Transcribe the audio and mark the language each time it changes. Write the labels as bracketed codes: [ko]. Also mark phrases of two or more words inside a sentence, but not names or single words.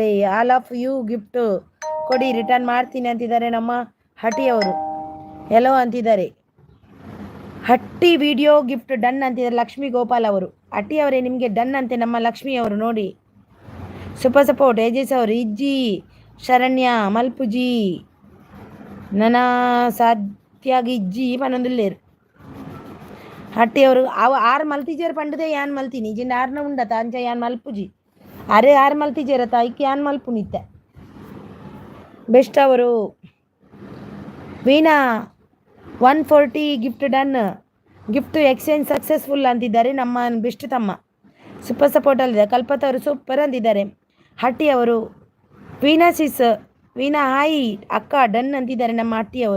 [en] all of you gift [kn] ಕೊಡಿ ರಿಟರ್ನ್ ಮಾಡ್ತೀನಿ ಅಂತಿದ್ದಾರೆ ನಮ್ಮ ಹಟಿ ಅವರು. ಎಲ್ಲೋ ಅಂತಿದ್ದಾರೆ. ಹಟ್ಟಿ [en] video gift done [kn] ಅಂತಿದ್ದಾರೆ ಲಕ್ಷ್ಮೀ ಗೋಪಾಲ್ ಅವರು. ಹಟ್ಟಿ ಅವರೇ ನಿಮಗೆ ಡನ್ ಅಂತೆ ನಮ್ಮ ಲಕ್ಷ್ಮಿ ಅವರು ನೋಡಿ. [en] super support. [tcy] ಏಜಸ್ ಅವರು ಇಜ್ಜಿ ಶರಣ್ಯ ಮಲ್ಪುಜಿ ನನ ಸಾಧ್ಯಾಗಿ ಇಜ್ಜಿ ಪನೊಂದುಲ್ಲೇರು. ಹಟ್ಟಿ ಅವರು ಆರು ಮಲ್ತಿಜೇರು ಪಂಡದೆ ಯಾನ್ ಮಲ್ತೀನಿ ಜಿಂಡ ಆರ್ನ ಉಂಡತ ಅಂಚ ಯಾನ್ ಮಲ್ಪುಜಿ ಅರೆ ಆರು ಮಲ್ತಿಜೇರತ ಐಕ್ ಯಾನ್ ಮಲ್ಪು ನಿತ್ತೆ. [kn] ಬೆಸ್ಟ್ ಅವರು. ವೀಣಾ 140 [en] gift done. gift exchange successful [kn] ಅಂತಿದ್ದಾರೆ ನಮ್ಮ ಬೆಸ್ಟ್ ತಮ್ಮ. [en] super support [kn] ಅಲ್ಲಿದೆ. ಕಲ್ಪತ್ ಅವರು ಸೂಪರ್ ಅಂತಿದ್ದಾರೆ. ಹಟ್ಟಿ ಅವರು. ವೀಣಾ ಹಾಯ್ ಅಕ್ಕ ಡನ್ ಅಂತಿದ್ದಾರೆ ನಮ್ಮ ಹಟ್ಟಿ ಅವರು.